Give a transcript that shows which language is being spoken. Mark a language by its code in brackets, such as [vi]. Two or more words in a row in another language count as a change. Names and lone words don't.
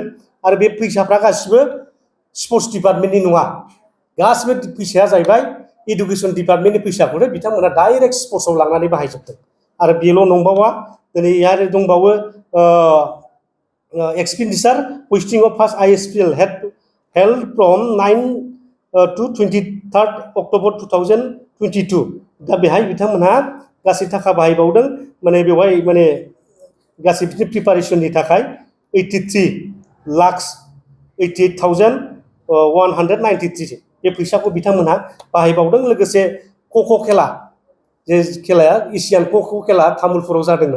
[brx] आरो बे फैसाफ्रा गासिबो स्पर्ट्स डिपार्टमेन्टनि नङा। गासिबो फैसाया जाहैबाय इडुकेसन डिपार्टमेन्टनि फैसाखौनो बिथांमोना डाइरेक्ट स्पर्ट्सआव लांनानै बाहायजोबदों। आरो बेल' नंबावा, दिनै आरो दंबावो [en] एक्सपेन्डिचार हस्टिं अफ फार्स्ट आइएसपिएल हेल्ड फ्रम 9 to 23 October 2022। [brx] दा बेहाय बिथांमोनहा गासै थाखा बाहायबावदों। माने बेवहाय माने गासै बिदिनो प्रिपारेसननि थाखाय 83,88,193 बे फैसाखौ बिथांमोनहा बाहायबावदों। लोगोसे ख'ख' खेला, जे खेलाया एसियान ख'ख' खेला तामुलपुराव जादोंमोन।